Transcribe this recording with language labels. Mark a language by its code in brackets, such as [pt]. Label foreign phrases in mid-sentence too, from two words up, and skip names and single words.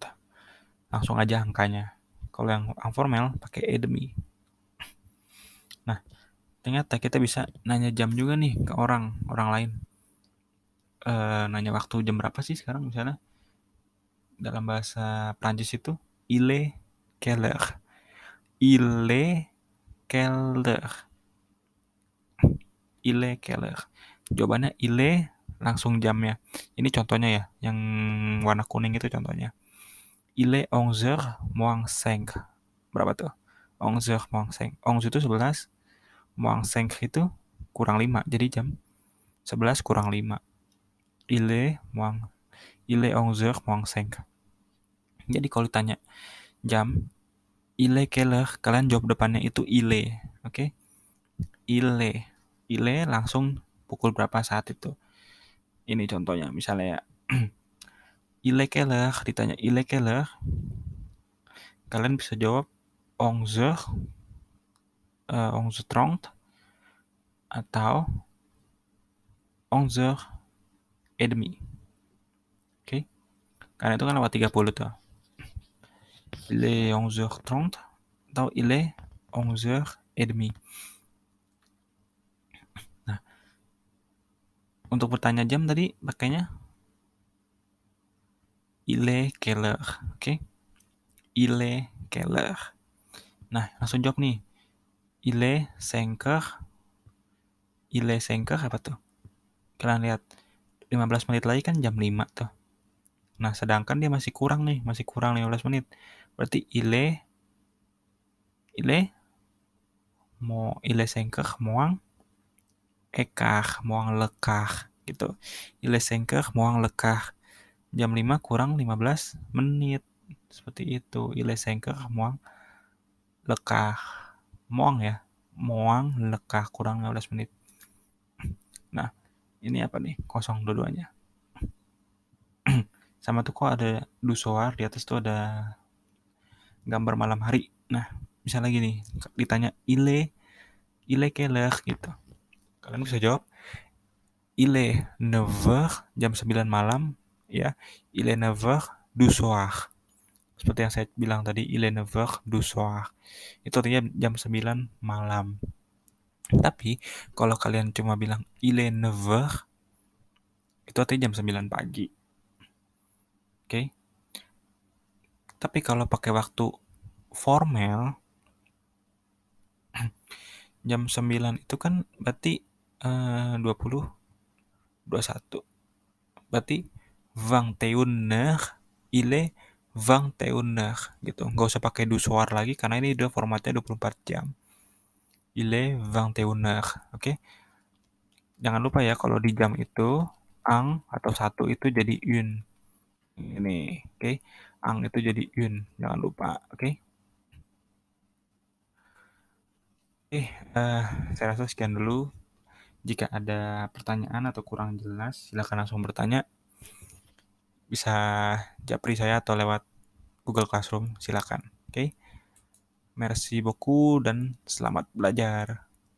[id] Langsung aja angkanya. Kalau yang informal pakai demi. Nah, ternyata kita bisa nanya jam juga nih ke orang lain. Nanya waktu jam berapa sih sekarang misalnya dalam bahasa Prancis itu [fr] il est quelle heure. [id] Jawabannya [fr] il est [id] langsung jamnya. Ini contohnya ya, yang warna kuning itu contohnya. [fr] Il est 11h moins 5. [id] Berapa tuh? [fr] 11h moins 5. [id] 11 itu 11, [fr] moins 5 [id] itu kurang 5. Jadi jam 11 kurang 5. [fr] Il est 11h moins 5. [id] Jadi kalau ditanya jam, [fr] il est quelle heure? [id] Kalian jawab depannya itu [fr] il est. [id] Oke? [fr] Il est [id] langsung pukul berapa saat itu. Ini contohnya, misalnya [fr] il est quelle heure? [id] Ditanya [fr] il est quelle heure? [id] Kalian bisa jawab 11h, 11h30 atau 11h30. Oke? Karena itu kan lewat 30 tuh. [fr] Il est 11h30 atau il est 11h30. [id] Nah, untuk bertanya jam tadi pakainya [fr] il est quelle heure? [id] Oke? [fr] Il est quelle heure? [id] Nah, langsung jawab nih. [fr] Il est 5h. Il est 5h [id] apa tuh? Kalian lihat 15 menit lagi kan jam 5 tuh. Nah, sedangkan dia masih kurang 15 menit. [fr] Berarti il est 5h moins écart, moins le quart gitu. Il est 5h moins le quart. [id] Jam 5 kurang 15 menit. Seperti itu. [fr] Il est 5h moins le quart. Moins ya. Moins le quart [id] kurang 15 menit. Nah, ini apa nih? Kosong dua-duanya. Sama tuh kok ada [fr] du soir, [id] di atas tuh ada gambar malam hari. Nah, bisa lagi nih ditanya [fr] il est quelle heure [id] gitu. Kalian bisa jawab [fr] il est 9h, [id] jam 9 malam ya. [fr] Il est 9h du soir. [id] Seperti yang saya bilang tadi, [fr] il est 9h du soir. [id] Itu artinya jam 9 malam. Tapi kalau kalian cuma bilang [fr] il est 9h, [id] itu artinya jam 9 pagi. Oke? Tapi kalau pakai waktu formal, jam 9 itu kan berarti 20, 21. Berarti 21h, [fr] il est 21h [id] gitu. Nggak usah pakai [fr] du soir [id] lagi karena ini udah formatnya 24 jam. [fr] Il est 21h, oke? [id] Jangan lupa ya kalau di jam itu ang atau satu itu jadi une. Ini, oke? Ang itu jadi une, jangan lupa, oke? Saya rasa sekian dulu. Jika ada pertanyaan atau kurang jelas, silakan langsung bertanya. Bisa japri saya atau lewat Google Classroom, silakan. Oke? [fr] Merci beaucoup [id] dan selamat belajar.